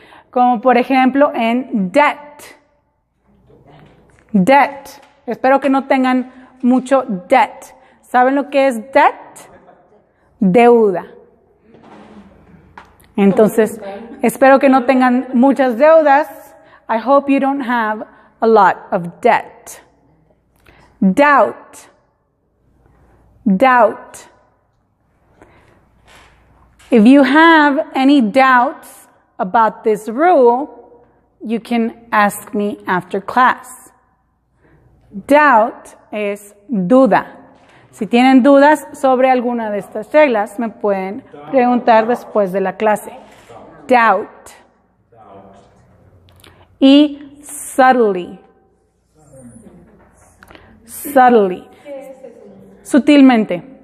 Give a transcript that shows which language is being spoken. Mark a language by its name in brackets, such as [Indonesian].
[Spanish] Como por ejemplo en debt. Debt. Espero que no tengan mucho debt. ¿Saben lo que es debt? Deuda. Entonces, espero que no tengan muchas deudas. [English] I hope you don't have a lot of debt. Doubt. Doubt. If you have any doubts about this rule, you can ask me after class. [Spanish] Doubt es duda. Si tienen dudas sobre alguna de estas reglas, me pueden preguntar después de la clase. [English] Doubt. [Spanish] Y subtly. Subtly. Sutilmente.